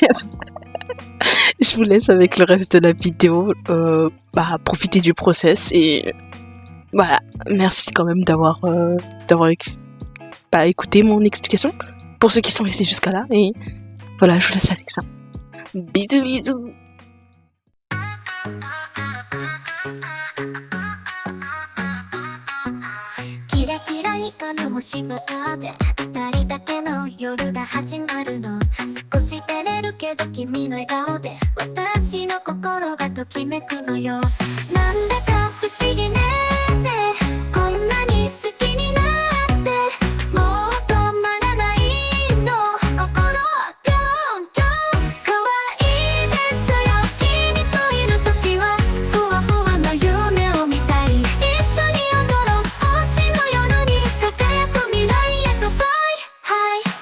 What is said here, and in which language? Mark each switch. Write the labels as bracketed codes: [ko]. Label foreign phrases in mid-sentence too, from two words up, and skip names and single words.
[fr] Je vous laisse avec le reste de la vidéo. Profitez du process et voilà. Merci quand même d'avoir écouté mon explication. Pour ceux qui sont restés jusqu'à là. Et voilà, je vous laisse avec ça. Bisous, bisous. [ja] キラキラ光る星の下で二人だけの夜が始まるの少し照れるけど君の笑顔で私の心がときめくのよなんだか不思議ねこんなに好きになってもう止まらないの心ぴょんぴょん可愛いですよ君といる時はふわふわの夢を見たい一緒に踊ろう星の夜に輝く未来へとフライハイ